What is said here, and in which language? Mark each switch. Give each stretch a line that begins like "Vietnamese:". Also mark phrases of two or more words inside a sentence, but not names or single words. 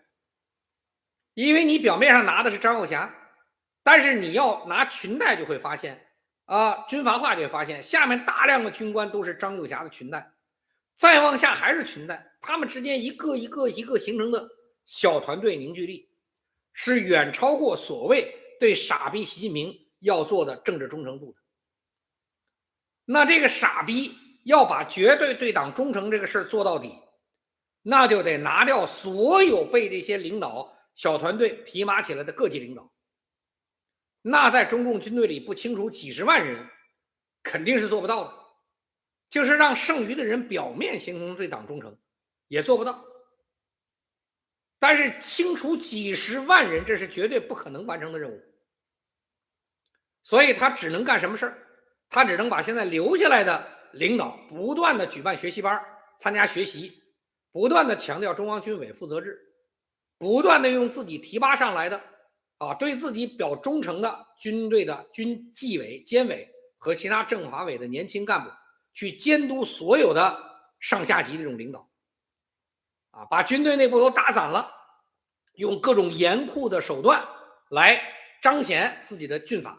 Chinese: 因為你表面上拿的是张耀俠，但是你要拿裙带就會發現軍閥化就會發現下面大量的軍官都是張耀俠的裙帶，再往下還是裙帶，他們之間一個一個形成的小团队凝聚力，是遠超過所謂對傻逼習近平要做的政治忠誠度的。那這個傻逼要把絕對對黨忠誠這個事做到底，那就得拿掉所有被這些領導小团队提拔起來的各级領導。那在中共軍隊裡不清除幾十萬人，肯定是做不到的。就是讓剩餘的人表面形成对党忠誠，也做不到。但是清除几十萬人，這是絕對不可能完成的任務。所以他只能幹什麼事兒？他只能把現在留下來的領導不斷的舉辦學習班，參加學習，不斷的強調中央軍委負責制，不斷的用自己提拔上來的對自己表忠誠的軍隊的軍紀委、監委和其他政法委的年輕幹部去監督所有的上下级這種領導，把軍隊内部都打散了，用各種嚴酷的手段來彰顯自己的軍法。